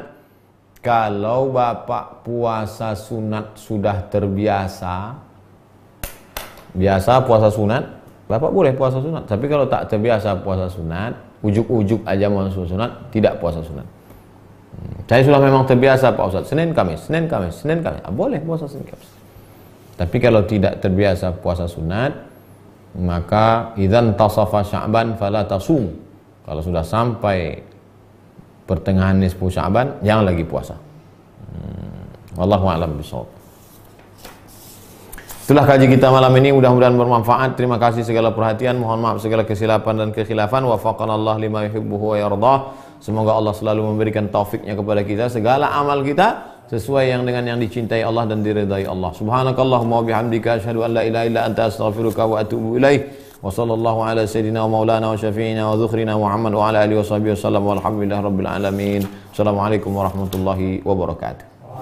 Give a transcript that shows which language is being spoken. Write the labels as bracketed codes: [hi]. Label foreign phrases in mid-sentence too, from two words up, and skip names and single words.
[id] Kalau Bapak puasa sunat sudah terbiasa, biasa puasa sunat, Bapak boleh puasa sunat. Tapi kalau tak terbiasa puasa sunat, ujuk-ujuk aja mau sunat, tidak puasa sunat. Saya sudah memang terbiasa Pak Ustaz, Senin Kamis. Boleh puasa Senin Kamis. Tapi kalau tidak terbiasa puasa sunat, maka [ar] إذا انتصف شعبان فلا تصم. [id] Kalau sudah sampai pertengahan nisfu Sya'ban, jangan lagi puasa. [ar] والله أعلم بالصواب. [id] Itulah kaji kita malam ini, mudah-mudahan bermanfaat. Terima kasih segala perhatian, mohon maaf segala kesilapan dan kekhilafan. [ar] وفقنا الله لما يحبه ويرضاه. [id] Semoga Allah selalu memberikan taufiknya kepada kita, segala amal kita sesuai dengan yang dicintai Allah dan diridai Allah. [ar] سبحانك اللهم وبحمدك أشهد أن لا إله إلا أنت أستغفرك وأتوب إليك. وصلى الله على سيدنا ومولانا وشفيعنا وذخرنا محمد وعلى آله وصحبه وسلم والحمد لله رب العالمين. السلام عليكم ورحمة الله وبركاته.